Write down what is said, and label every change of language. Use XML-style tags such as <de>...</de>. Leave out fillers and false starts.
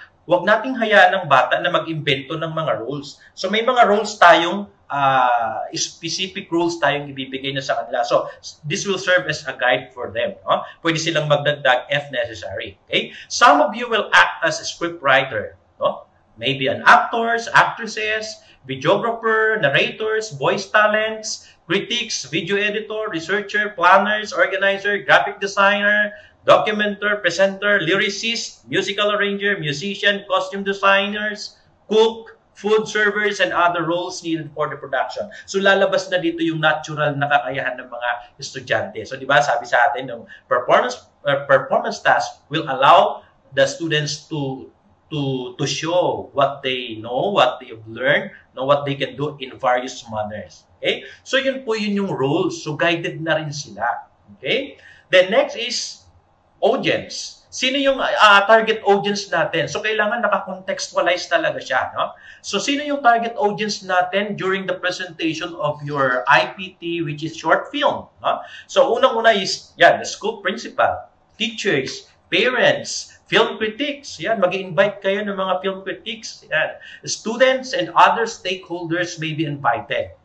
<tl>huwag nating hayaan ng bata na mag-imbento ng mga rules. So may mga rules tayong specific rules tayong ibibigay na sa kanila.</tl> <en>So this will serve as a guide for them. No? Pwede silang magdagdag if necessary. Okay? Some of you will act as a script writer. No? Maybe an actors, actresses, videographer, narrators, voice talents, critics, video editor, researcher, planners, organizer, graphic designer, documenter, presenter, lyricist, musical arranger, musician, costume designers, cook, food servers, and other roles needed for the production.</en> <tl>So lalabas na dito yung natural na kakayahan ng mga estudyante.</tl> <en>So di ba sabi sa atin, yung performance task will allow the students to show what they know, what they have learned, know what they can do in various manners.</en> <tl>Okay? So yun po yun yung roles. So guided na rin sila. Okay? Then next is audience. Sino yung target audience natin? So, kailangan naka-contextualize talaga siya. No?</tl> <en>So, sino yung target audience natin during the presentation of your IPT, which is short film? No? So, unang-una is, yan, the school principal, teachers, parents, film critics.</en> <tl>Yan, mag-invite kayo ng mga film critics. Yan.</tl> <en>Students and other stakeholders may be invited.</en>